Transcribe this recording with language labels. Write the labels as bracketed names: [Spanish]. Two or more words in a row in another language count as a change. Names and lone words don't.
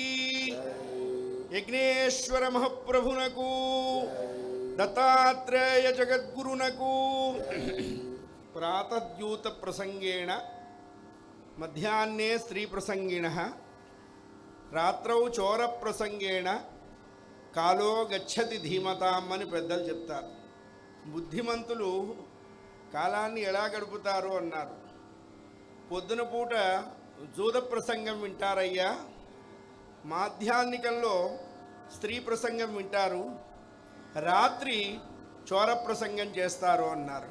[Sanskrit] यज्ञेश्वर महाप्रभुनकु दत्तात्रेय जगद्गुरुनकु प्रातद्यूत प्रसंगेण मध्याह्ने स्त्री प्रसंगिणः रात्रौ चोर प्रसंगेण कालो गच्छति धीमताम् [Telugu] అని పెద్దలు చెప్తారు. బుద్ధిమంతులు కాలాన్ని ఎలా గడుపుతారు అన్నారు. పొద్దున పూట జూద ప్రసంగం వింటారయ్యా, మాధ్యాహ్నికంలో స్త్రీ ప్రసంగం వింటారు, రాత్రి చోర ప్రసంగం చేస్తారు అన్నారు.